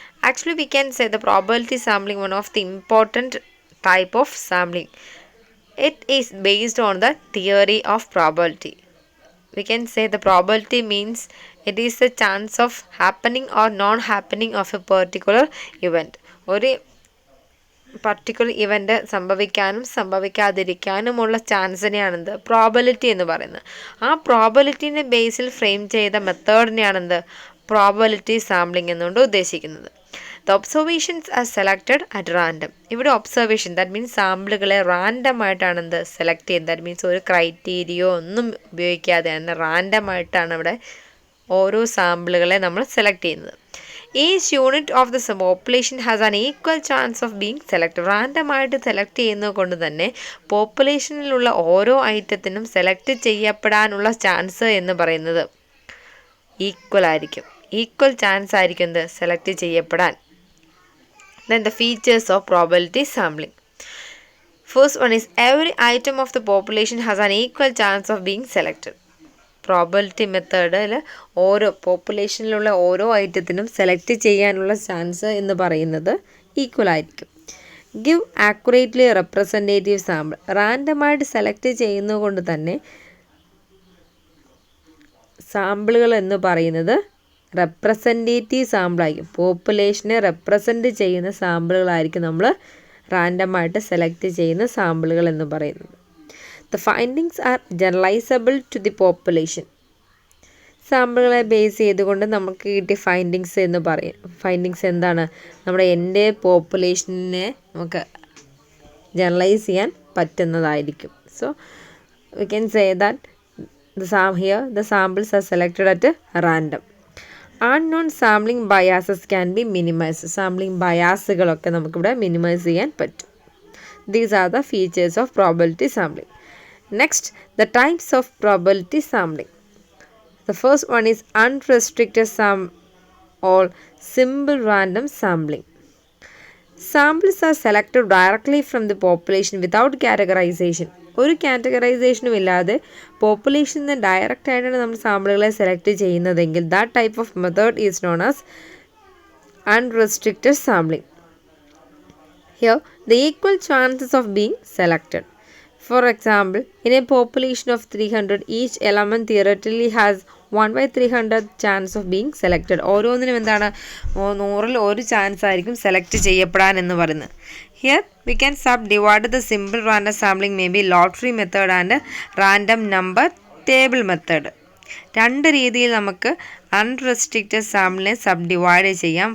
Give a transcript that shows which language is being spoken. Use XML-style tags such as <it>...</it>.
<en>Actually, we can say the probability sampling one of the important type of sampling. It is based on the theory of probability. We can say the probability means it is the chance of happening or non-happening of a particular event.</en> <ml>ഒരു particular event സംഭവിക്കാനും സംഭവിക്കാതിരിക്കാനുമുള്ള ചാൻസിനെയാണെന്ത് probability എന്ന് പറയുന്നത്. ആ പ്രോബബിലിറ്റീനെ ബേസിൽ frame ചെയ്ത മെത്തേഡിനെയാണെന്ത് probability sampling എന്നുകൊണ്ട് ഉദ്ദേശിക്കുന്നത്.</ml> <en>The observations are selected at random.</en> <ml>ഇവിടെ observation that means സാമ്പിളുകളെ random ആയിട്ടാണ് select ചെയ്യുന്നത്. ദാറ്റ് മീൻസ് ഒരു ക്രൈറ്റീരിയോ ഒന്നും ഉപയോഗിക്കാതെയാണ് റാൻഡം ആയിട്ടാണ് ഇവിടെ ഓരോ സാമ്പിളുകളെ നമ്മൾ സെലക്ട് ചെയ്യുന്നത്.</ml> <en>Each unit of the population has an equal chance of being selected.</en> <ml>റാൻഡമായിട്ട് select ചെയ്യുന്നത് കൊണ്ട് തന്നെ പോപ്പുലേഷനിലുള്ള ഓരോ ഐറ്റത്തിനും സെലക്ട് ചെയ്യപ്പെടാനുള്ള ചാൻസ് എന്ന് പറയുന്നത് ഈക്വൽ ആയിരിക്കും. ഈക്വൽ ചാൻസ് ആയിരിക്കും സെലക്ട് ചെയ്യപ്പെടാൻ.</ml> <en>Then the features of probability sampling. First one is every item of the population has an equal chance of being selected.</en> <ml>Probability മെത്തേഡിൽ ഓരോ പോപ്പുലേഷനിലുള്ള ഓരോ ഐറ്റത്തിനും സെലക്ട് ചെയ്യാനുള്ള ചാൻസ് എന്ന് പറയുന്നത് ഈക്വൽ ആയിരിക്കും.</ml> <en>Give accurately representative sample.</en> <ml>റാൻഡമായിട്ട് select ചെയ്യുന്നത് കൊണ്ട് തന്നെ സാമ്പിളുകൾ എന്ന് പറയുന്നത് റെപ്രസെൻറ്റേറ്റീവ് സാമ്പിളായിരിക്കും. പോപ്പുലേഷനെ റെപ്രസെൻറ്റ് ചെയ്യുന്ന സാമ്പിളുകളായിരിക്കും നമ്മൾ റാൻഡമായിട്ട് സെലക്ട് ചെയ്യുന്ന സാമ്പിളുകൾ എന്ന് പറയുന്നത്.</ml> <en>The findings are generalizable to the population.</en> <ml>സാമ്പിളുകളെ base ചെയ്തുകൊണ്ട് നമുക്ക് കിട്ടിയ ഫൈൻഡിങ്സ് എന്ന് പറയും. ഫൈൻഡിങ്സ് എന്താണ്? നമ്മുടെ എൻ്റെ പോപ്പുലേഷനെ നമുക്ക് ജനറലൈസ് ചെയ്യാൻ പറ്റുന്നതായിരിക്കും.</ml> <en>So we can say that the samples are selected at random. Unknown sampling biases can be minimized.</en> <ml>Sampling ബയാസുകളൊക്കെ നമുക്കിവിടെ മിനിമൈസ് ചെയ്യാൻ പറ്റും.</ml> <en>These are the features of probability sampling. Next, the types of probability sampling. The first one is unrestricted or simple random sampling. Samples are selected directly from the population without categorization.</en> <ml>ഒരു കാറ്റഗറൈസേഷനും ഇല്ലാതെ പോപ്പുലേഷനിൽ നിന്ന് direct ആയിട്ടാണ് നമ്മൾ സാമ്പിളുകളെ select ചെയ്യുന്നതെങ്കിൽ</ml> <en>that type of method is known as unrestricted sampling. Here, the equal chances of being selected. For example, in a population of 300, each element theoretically has 1/300 chance of being selected.</en> <ml>ഓരോന്നിനും എന്താണ് 100-ൽ ഒരു chance ആയിരിക്കും select ചെയ്യപ്പെടാൻ എന്ന് പറയുന്നത്.</ml> <en>Here we can subdivide the simple random sampling may be lottery method and random number table method.</en> <ml>രണ്ട് രീതിയിൽ നമുക്ക് അൺറെസ്ട്രിക്റ്റഡ് സാമ്പിളിനെ സബ് ഡിവൈഡ് ചെയ്യാം.</ml>